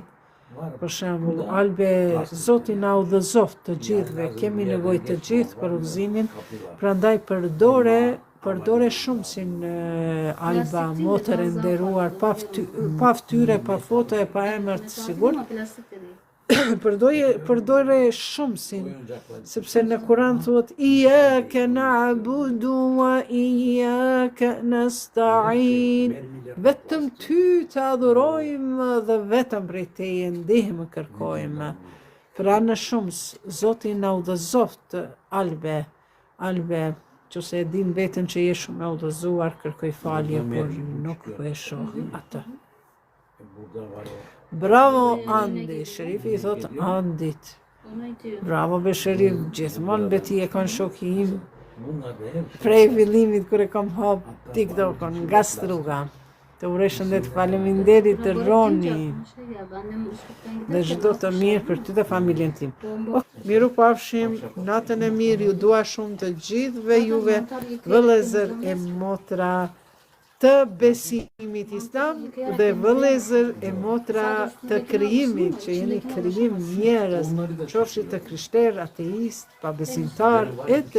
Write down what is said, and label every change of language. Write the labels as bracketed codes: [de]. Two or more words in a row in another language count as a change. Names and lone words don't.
[sq] Për shembull, albe Zoti na udhëzoft të gjithëve, kemi nevojë të gjithë për udhëzimin, prandaj përdore shumësin Alba, motër e nderuar, pa fytyre, pa foto e pa emër të sigurt. [tr] Ama plastik de değil. [sq] Përdore shumësin, sepse në Kur'an thuhet [ar] إياك نعبد وإياك نستعين. [sq] Vetëm ty të adhurojmë dhe vetëm prej teje ndihmë kërkojmë. Pra në shumës, Zoti na udhëzoft albe, që se e din vetën që je shumë e udhëzuar, kërkoj falje, por nuk po e shoh atë. Bravo Andi, Sherifi i thot Andit. [tr] Ona diyor. [sq] Bravo be Sherif, gjithmonë be ti e kanë shoki im. Prej fillimit kur e kam hap TikTok-on nga struga. Të uroj shëndet, faleminderit të Roni. [tr] Şey ya annem ışıktan [sq] Dhe [tr] giderken [sq] çdo të mirë për ty dhe familjen tim. Miru pafshim, natën e mirë, ju dua shumë të gjithëve juve, vëllezër e motra të besimit islam dhe vëllezër e motra të krijimit, që jeni krijim njerëz, qofshi të krishter, ateist, pabesimtar, e të tjera e tjera.